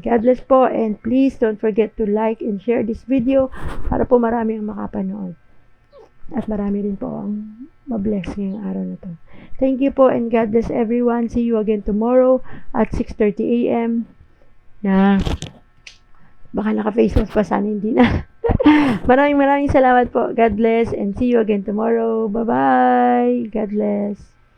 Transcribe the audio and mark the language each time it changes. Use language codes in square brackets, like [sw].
[en] God bless po, and please don't forget to like and share this video [tl] para po marami ang makapanood. At marami rin po ang mabless ngayong araw na to. [en] Thank you po, and God bless everyone. See you again tomorrow at 6:30 a.m. [tl] Na baka naka-face mask pa, sana hindi na. Maraming salamat po. [en] God bless, and see you again tomorrow. Bye-bye. God bless.